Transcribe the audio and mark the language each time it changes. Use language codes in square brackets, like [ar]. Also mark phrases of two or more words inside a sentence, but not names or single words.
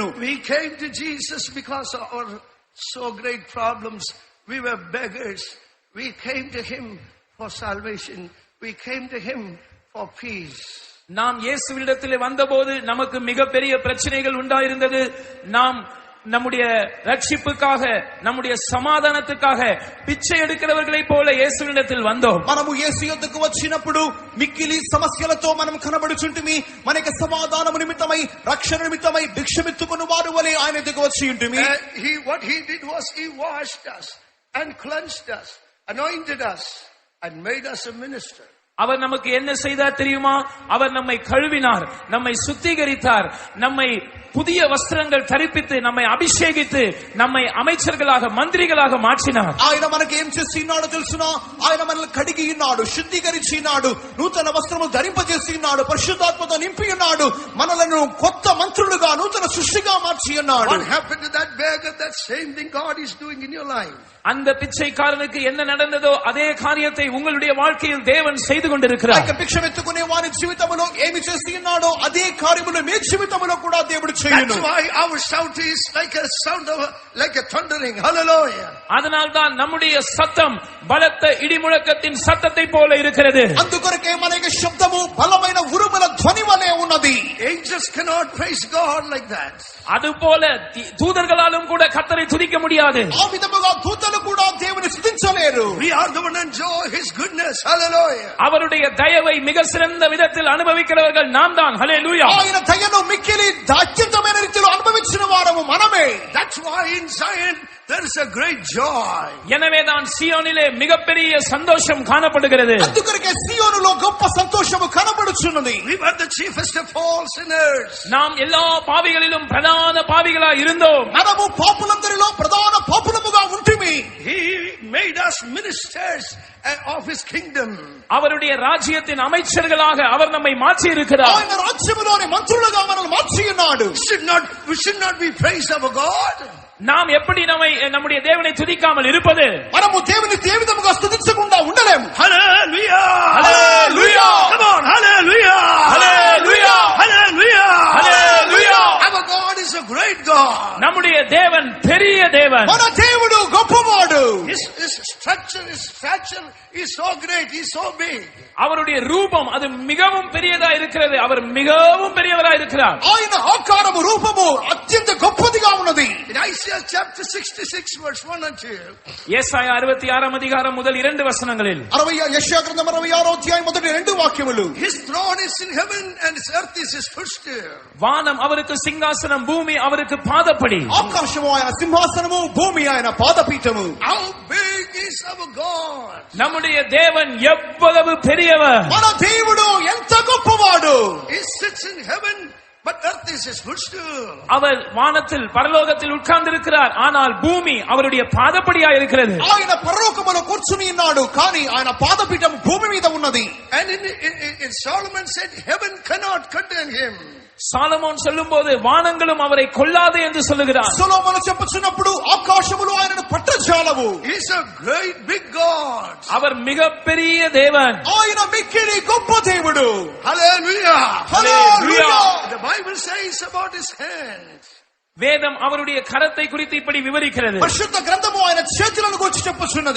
[en] We came to Jesus because of our so great problems. We were beggars. We came to him for salvation. We came to him for peace. [ta] நாம் இயேசுவினிடத்தில் வந்தபோது நமக்கு மிகப்பெரிய பிரச்சனைகள் உண்டாயிருந்தது. நாம் நம்முடைய ரட்சிப்புக்காக, நம்முடைய சமாதானத்துக்காக பிச்சை எடுக்கிறவர்களை போல இயேசுவினிடத்தில் வந்தோம். [te] మనము యేసు యొద్దకు వచ్చినప్పుడు మిక్కిలి సమస్యలతో మనం కనబడుచుంటిమి. మనకి సమాధానము నిమిత్తమై, రక్షణ నిమిత్తమై భిక్షమెత్తుకుని వారు వలె ఆయన దగ్గరకు వచ్చి ఉంటిమి. [en] What he did was he washed us and cleansed us, anointed us and made us a minister. [ta] அவர் நமக்கு என்ன செய்தார் தெரியுமா? அவர் நம்மை கழுவினார், நம்மை சுத்திகரித்தார், நம்மை புதிய வஸ்திரங்கள் தரிப்பித்து, நம்மை அபிஷேகித்து, நம்மை அமைச்சர்களாக மந்திரிகளாக மாற்றினார். [te] ఆయన మనకి ఏం చేసినాడో తెలుసునా? ఆయన మనల్ని కడిగి ఉన్నాడు, శుద్ధీకరించి ఉన్నాడు, నూతన వస్త్రములు ధరింపజేసి ఉన్నాడు, పరిశుద్ధాత్మతో నింపి ఉన్నాడు, మనలను కొత్త మంత్రులుగా, నూతన సృష్టిగా మార్చి ఉన్నాడు. [en] What happened to that beggar? That same thing God is doing in your life. [ta] அந்த பிச்சைக்காரனுக்கு என்ன நடந்ததோ அதே காரியத்தை உங்களுடைய வாழ்க்கையில் தேவன் செய்து கொண்டிருக்கிறார். [te] భిక్షమెత్తుకునే వారి జీవితంలో ఏమి చేసి ఉన్నాడో అదే కార్యములు మీ జీవితంలో కూడా దేవుడు చేయును. [en] That's why our shout is like a sound of like a thundering. Hallelujah. [ta] அதனால்தான் நம்முடைய சத்தம் பலத்த இடிமுழக்கத்தின் சத்தத்தை போல இருக்கிறது. [te] అందుకొరకే మన యొక్క శబ్దము బలమైన ఉరుముల ధ్వని వలె ఉన్నది. [en] Angels cannot praise God like that. [ta] அதுபோல தூதர்களாலும் கூட கர்த்தரை துதிக்க முடியாது. [te] ఆ విధముగా దూతలు కూడా దేవుని స్తుతించలేరు. [en] We are the one who enjoy his goodness. Hallelujah. [ta] அவருடைய தயவை மிக சிறந்த விதத்தில் அனுபவிக்கிறவர்கள் நாம் தான். ஹல்லேலூயா. [te] ఆయన దయను మిక్కిలి అత్యుత్తమైన రీతిలో అనుభవించిన వారము మనమే. [en] That's why in Zion there is a great joy. [ta] எனவேதான் சீயோனிலே மிகப்பெரிய சந்தோஷம் காணப்படுகிறது. [te] అందుకొరకే సియోనులో గొప్ప సంతోషము కనబడుచున్నది. చెప్పుచున్నది. [en] We were the chiefest of all sinners. [ta] நாம் எல்லா பாவிகளிலும் பிரதான பாவிகளாய் இருந்தோம். [te] మనము పాపులందరిలో ప్రధాన పాపులముగా ఉంటిమి. [en] He made us ministers of his kingdom. [ta] அவருடைய ராஜ்யத்தின் அமைச்சர்களாக அவர் நம்மை மாற்றி இருக்கிறார். [te] ఆయన రాజ్యములోని మంత్రులుగా మనల్ని మార్చి ఉన్నాడు. [en] We should not be praised of God. [ta] நாம் எப்படி நம்முடைய தேவனை துதிக்காமல் இருப்பது? [te] మనము దేవుని ఏ విధముగా స్తుతించకుండా ఉండలేము. [en] Hallelujah! Hallelujah! Come on, hallelujah! Hallelujah! Hallelujah! Hallelujah! Our God is a great God. [ta] நம்முடைய தேவன் பெரிய தேவன். [te] మన దేవుడు గొప్పవాడు. [en] His stature is so great, he is so big. [ta] அவருடைய ரூபம் அது மிகவும் பெரியதா இருக்கிறது. அவர் மிகவும் பெரியவராய் இருக்கிறார். [te] ఆయన ఆకారము రూపము అత్యంత గొప్పదిగా ఉన్నది. [en] In Isaiah chapter 66 verse 1 and 2. [ta] యేసాయా 66 அதிகாரம் முதல் 2 வசனங்களில் [te] యెషయా గ్రంథం 66 అధ్యాయం మొదటి 2 వాక్యములు. [en] His throne is in heaven and his earth is his footstool. [ta] வானம் அவருக்கு சிங்காசனம், பூமி அவருக்கு பாதப்படி. [te] ఆకాశము ఆయన సింహాసనము, భూమి ఆయన పాదపీఠము. [en] How big is our God? [ta] நம்முடைய தேவன் எவ்வளவு பெரியவர். [te] మన దేవుడు ఎంత గొప్పవాడు. [en] He sits in heaven but earth is his footstool. [ta] அவர் வானத்தில் பரலோகத்தில் உட்கார்ந்திருக்கிறார், ஆனால் பூமி அவருடைய பாதப்படியா இருக்கிறது. [te] ఆయన పరలోకములో కూర్చుని ఉన్నాడు, కానీ ఆయన పాదపీఠం భూమి మీద ఉన్నది. [en] And in Solomon said heaven cannot contain him. [ta] சாலமோன் சொல்லும்போது வானங்களும் அவரை கொல்லாது என்று சொல்லுகிறார். [te] సొలొమోను చెప్పుచున్నప్పుడు ఆకాశములు ఆయనను పట్టజాలవు. [en] He is a great big God. [ta] அவர் மிகப்பெரிய தேவன். [te] ఆయన మిక్కిలి గొప్ప దేవుడు. [en] Hallelujah! Hallelujah! The Bible says about his hand. [ta] வேதம் அவருடைய கரத்தை குறித்து இப்படி விவரிக்கிறது. [te] పరిశుద్ధ గ్రంథము ఆయన చేతులను గురించి చెప్పుచున్నది.